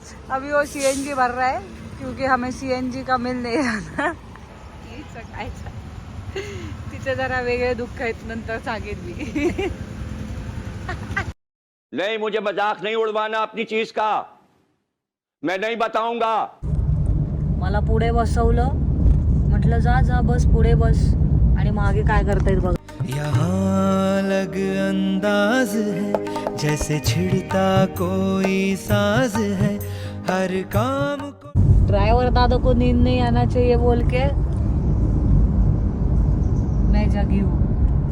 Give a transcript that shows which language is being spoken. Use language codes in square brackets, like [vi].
[hi] अभी वो CNG भर रहा है क्योंकि हमें CNG का मिल नहीं रहा. [mr] तिचे जरा वेगळे दुःख आहेत, नंतर सांगेन मी. [hi] नहीं, मुझे मजाक नहीं उड़वाना अपनी चीज का. मैं नहीं बताऊंगा. [mr] मला पुढे बसवलं, म्हटलं जा जा बस पुढे बस. आणि मागे काय करतायत बघ. [hi] यहाँ अलग अंदाज है, जैसे छिड़ता कोई साज है, हर काम को. ड्राइवर दादा को नींद नहीं आना चाहिए बोल के मैं जगी हूँ.